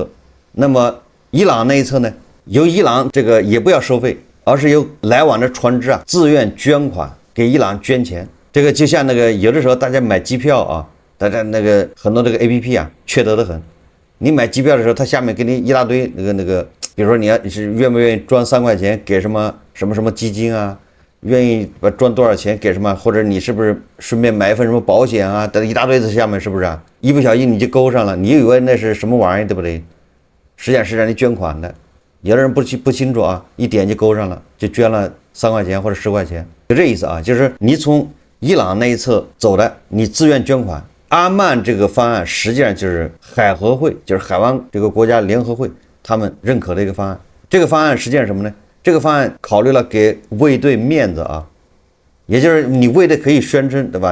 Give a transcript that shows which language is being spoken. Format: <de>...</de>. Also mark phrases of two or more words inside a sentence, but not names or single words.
<zh>那麼伊朗那一側呢，由伊朗這個也不要收費，而是由來往的船只啊自願捐款給伊朗捐錢。這個就像那個有的時候大家買機票啊，大家那個很多這個 APP 啊缺德的很，你買機票的時候，它下面給你一大堆那個，比如說你是願不願意裝3塊錢給什麼基金啊，願意裝多少錢給什麼，或者你是不是順便買一份什麼保險啊，等一大堆在下面，是不是啊？一不小心你就勾上了，你以為那是什麼玩意，對不對？實際上是讓你捐款的，有的人不清楚啊，一點就勾上了，就捐了3 塊錢或者10塊錢，就這意思啊，就是你從伊朗那一側走的，你自願捐款。阿曼這個方案實際上就是海合會，就是海灣這個國家聯合會他們認可的一個方案。這個方案實際上什麼呢？這個方案考慮了給衛隊面子啊，也就是你衛隊可以宣稱，對吧？</zh>